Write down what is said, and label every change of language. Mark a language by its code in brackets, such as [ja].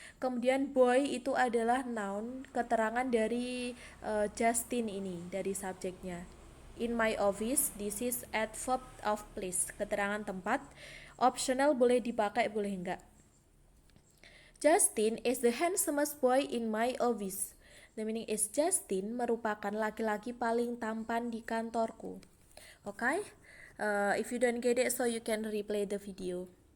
[id] Kemudian boy itu adalah noun, keterangan dari Justin ini, dari subjeknya. [en] In my office, this is adverb of place, [id] keterangan tempat. Optional, boleh dipakai, boleh enggak. [en] Justin is the handsomest boy in my office. The meaning is [id] Justin merupakan laki-laki paling tampan di kantorku. [en] Okay? If you don't get it, so you can replay the video.